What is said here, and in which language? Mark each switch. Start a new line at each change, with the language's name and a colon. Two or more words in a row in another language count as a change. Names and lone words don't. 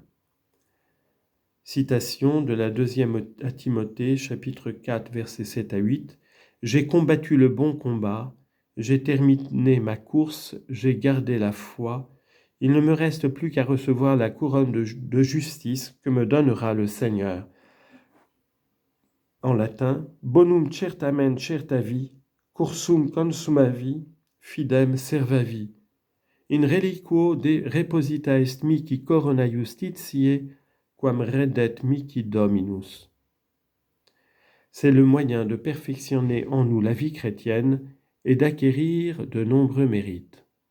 French: Citation de la 2e à Timothée, chapitre 4, versets 7 à 8. « J'ai combattu le bon combat, j'ai terminé ma course, j'ai gardé la foi. Il ne me reste plus qu'à recevoir la couronne de justice que me donnera le Seigneur. » En latin,
Latin: bonum certamen certavi, cursum consumavi, fidem servavi. In reliquo de reposita est mihi corona justitiae, quam redet mihi Dominus.
French: C'est le moyen de perfectionner en nous la vie chrétienne et d'acquérir de nombreux mérites.